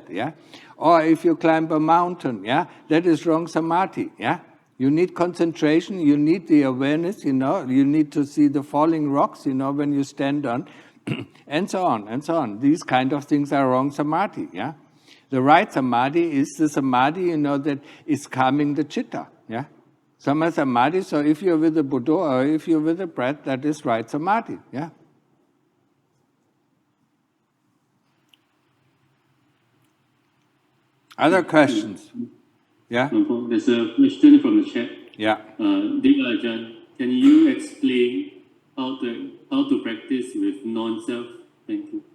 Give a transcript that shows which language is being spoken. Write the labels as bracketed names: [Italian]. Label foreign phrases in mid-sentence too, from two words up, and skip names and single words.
[English] Yeah, or if you climb a mountain. Yeah, that is wrong Samadhi. Yeah. You need concentration, you need the awareness, you need to see the falling rocks, when you stand on, and so on, and so on. These kind of things are wrong Samadhi, yeah? The right Samadhi is the Samadhi, that is calming the chitta, yeah? [Pali] Samma Samadhi, [English] so if you're with the Buddha or if you're with the breath, that is right Samadhi, yeah? Other questions? Yeah? There's a question from the chat. Yeah. Dear Ajahn, can you explain how to practice with non-self Thank you.